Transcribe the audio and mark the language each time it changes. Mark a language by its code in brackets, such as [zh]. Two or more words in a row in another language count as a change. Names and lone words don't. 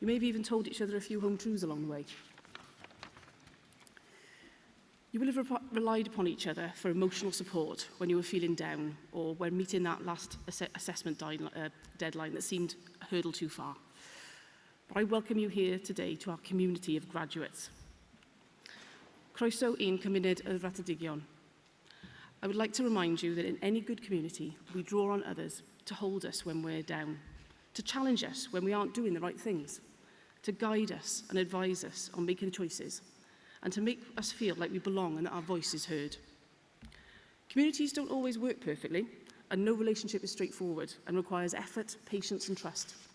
[en] You may have even told each other a few home truths along the way. You will have relied upon each other for emotional support when you were feeling down or when meeting that last assessment deadline that seemed a hurdle too far. But I welcome you here today to our community of graduates. [cy] Croeso i'n cymuned y Fratedigion. [en] I would like to remind you that in any good community, we draw on others to hold us when we're down, to challenge us when we aren't doing the right things, to guide us and advise us on making choices, and to make us feel like we belong and that our voice is heard. Communities don't always work perfectly, and no relationship is straightforward and requires effort, patience, and trust.